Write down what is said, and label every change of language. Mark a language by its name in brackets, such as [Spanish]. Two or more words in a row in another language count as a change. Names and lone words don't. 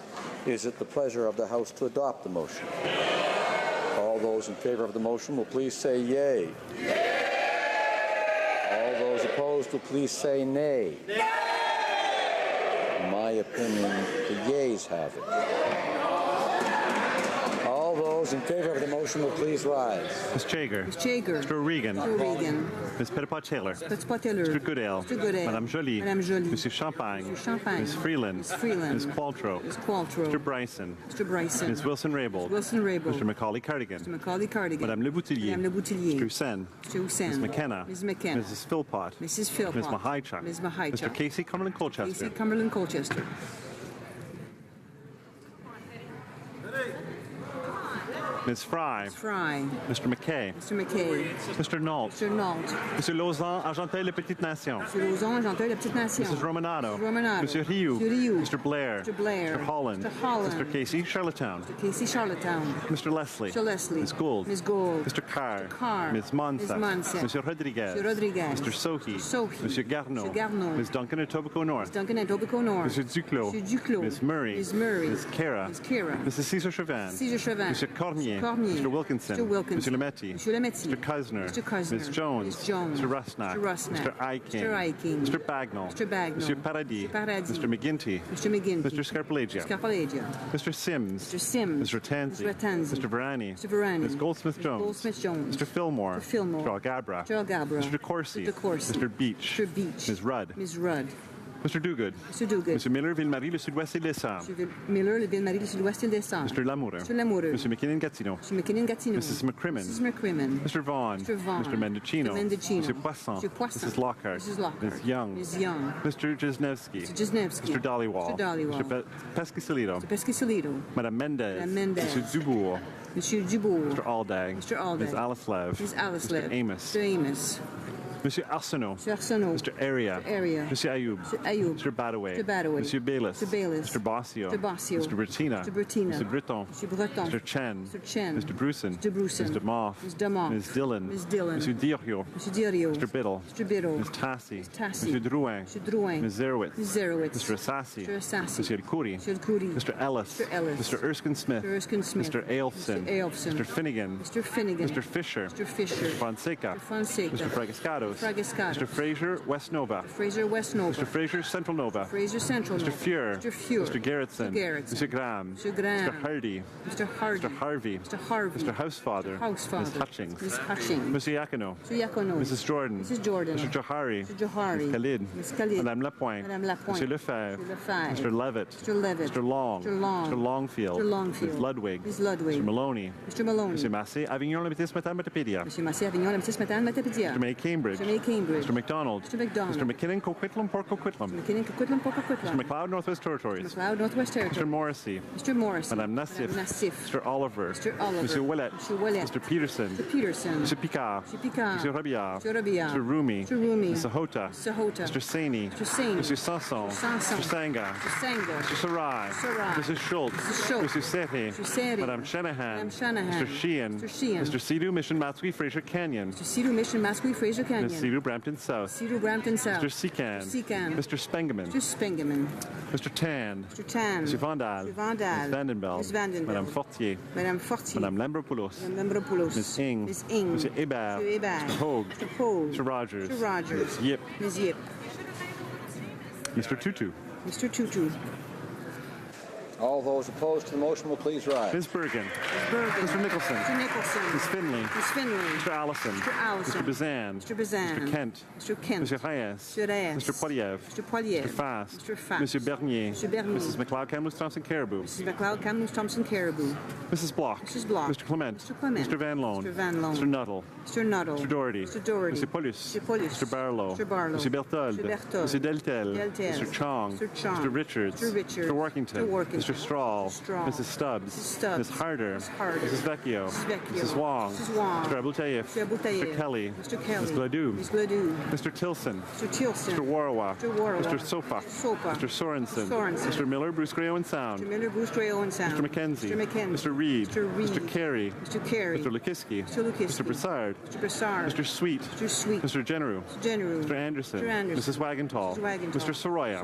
[English] Is it the pleasure of the House to adopt the motion? All those in favor of the motion will please say yea. All those opposed will please say nay. In my opinion, the yeas have it. All those in favor of the motion will please rise. Ms. Jager. Ms. Jager. Mr. O'Regan. Mr. O'Regan. Ms. Petitpas-Taylor. Petitpas-Taylor. Mr. Goodale. Mr. Goodale. Madame Joly. Madame Joly. Monsieur Champagne. Monsieur Champagne. Ms. Freeland. Ms. Freeland. Ms. Qualtrough. Ms. Qualtrough. Mr. Bryson. Mr. Bryson. Ms. Wilson-Raybould. Wilson-Raybould. Mr. Macaulay-Cardigan. Mr. Macaulay-Cardigan. Madame Le Boutillier. Madame Le Boutillier. Mr. Hussain. Mr. Hussain. Ms. McKenna. Ms. McKenna. Mrs. Philpott. Mrs. Philpott. Ms. Mahaichuk. Ms. Mahaichuk. Mr. Casey Cumberland-Colchester. Casey Cumberland-Colchester. Ms. Fry. Ms. Fry. Mr. McKay. Mr. McKay. Mr. Nault. Mr. Nault. Monsieur Lauzon, Argenteuil, La Petite Nation. Mr. Lauzon, Argenteuil, La Petite Nation. Mrs. Romanado. Mrs. Romanado. Monsieur Rioux. Monsieur Rioux. Mr. Blair. Mr. Blair. Mr. Holland. Mr. Holland. Mr. Casey, Charlottetown. Mr. Casey, Charlottetown. Mr. Leslie. Mr. Leslie. Ms. Gould. Ms. Gould. Mr. Carr. Mr. Carr. Ms. Monsa. Ms. Monsa. Monsieur Rodriguez. Monsieur Rodriguez. Mr. Sohi. Mr. Sohi. Monsieur Garneau. Monsieur Garneau. Ms. Duncan at Tobico North. Ms. Duncan and Tobico North. Monsieur Duclos. Monsieur Duclos. Ms. Murray. Ms. Murray. Ms. Kara. Ms. Kara. Mrs. Cesar Chauvin. Cesar Chauvin. Monsieur Cormier. Cormier. Mr. Wilkinson. Monsieur Lametti. Mr. Cuzner. Ms. Jones. Mr. Rusnak. Mr. Eiking. Mr. Bagnall. Monsieur Paradis. Mr. McGuinty. Mr. Scarpellegia. Mr. Sims. Mr. Tansey. Mr. Varani. Ms. Goldsmith-Jones. Mr. Fillmore. Mr. Algabra. Mr. Corsi. Mr. Beach. Ms. Rudd. Mr. Duguid. Mr. Miller, Ville-Marie, le Sud-Ouest et l'Essor. Miller, le Ville-Marie, le Sud-Ouest et l'Essor. Mr. Lamoureux. Mr. McKinnon-Gatineau. Mrs. McCrimmon. Mr. Vaughan. Mr. Mendocino. Mr. Poisson. Mrs. Lockhart. Ms. Young. Mr. Jesnevsky. Mr. Dollywall. Mr. Pesquisolito. Madame Mendez. Mr. Dubourg. Mr. Aldag. Ms. Alislev. Mr. Amos. Monsieur Arsenault. Mr. Area. Monsieur Ayoub. Mr. Badaway. Monsieur Baylis. Mr. Bossio. Mr. Bertina. Mr. Breton. Mr. Chen. Mr. Bruson. Mr. Moff. Ms. Dillon. Monsieur Diorio. Mr. Biddle. Ms. Tassi. Mr. Drouin. Ms. Zerowitz. Mr. Assassi. Monsieur El Khoury. Mr. Ellis. Mr. Erskine Smith. Mr. Ailson. Mr. Finnegan. Mr. Fisher. Mr. Fonseca. Mr. Fragascato. Mr. Fraser, West Nova. Mr. Fraser, Central Nova. Mr. Fuhr. Mr. Gerritsen. Mr. Graham. Mr. Hardy. Mr. Harvey. Mr. Housefather. Ms. Hutchings. Mr. Iacono. Mrs. Jordan. Mr. Johari. Ms. Khalid. Madame Lapointe. Mr. Lefebvre. Mr. Levitt. Mr. Long. Mr. Longfield. Ms. Ludwig. Mr. Maloney. Mr. Massé, Avignon, la Métis Matin, Matapédia. Mr. May Cambridge. Mr. McDonald. Mr. McKinnon, Coquitlam, Port Coquitlam. Mr. McLeod, Northwest Territories. Mr. Morrissey. Madame Nassif. Mr. Oliver. Mr. Willett. Mr. Peterson. Mr. Picard. Mr. Rabillard. Mr. Rumi. Mr. Hota. Mr. Saini. Mr. Sanson. Mr. Sanga. Mr. Sarai. Mrs. Schultz. Mr. Sehe. Madame Shanahan. Mr. Sheehan. Mr. Sidhu, Mission Matsui, Fraser Canyon. Ms. Sidhu, Brampton South. Mr. Secan. Mr. Spengeman. Mr. Tan. Mr. Vandal. Ms. Vandenbeld. Madame Fortier. Madame Lambropoulos. Ms. Ing. Mr. Hébert. Mr. Hogue. Mr. Rogers. Ms. Yip. Mr. Tutu. All those opposed to the motion will please rise. Ms. Bergen. Mr. Nicholson. Ms. Finley. Mr. Allison. Mr. Bazan. Mr. Kent. Mr. Reyes. Mr. Poiliev. Mr. Fast. Mr. Bernier. Mrs. McLeod, Kamloops, Thompson, Caribou. Mrs. Bloch. Mr. Clement. Mr. Van Loan. Mr. Nuttall. Mr. Doherty. Mr. Paulus. Mr. Barlow. Mr. Berthold. Mr. Deltel. Mr. Chong. Mr. Richards. Mr. Workington. Mr. Strahl. Mrs. Stubbs. Ms. Harder. Mrs. Vecchio. Mrs. Wong. Mr. Abultayev. Mr. Kelly. Ms. Gladue. Mr. Tilson. Mr. Warwa. Mr. Sofa. Mr. Sorensen. Mr. Miller, Bruce Gray Owen Sound. Mr. McKenzie. Mr. Reed. Mr. Carey. Mr. Lukiski. Mr. Broussard. Mr. Sweet. Mr. Generu. Mr. Anderson. Mrs. Wagentall. Mr. Soroya.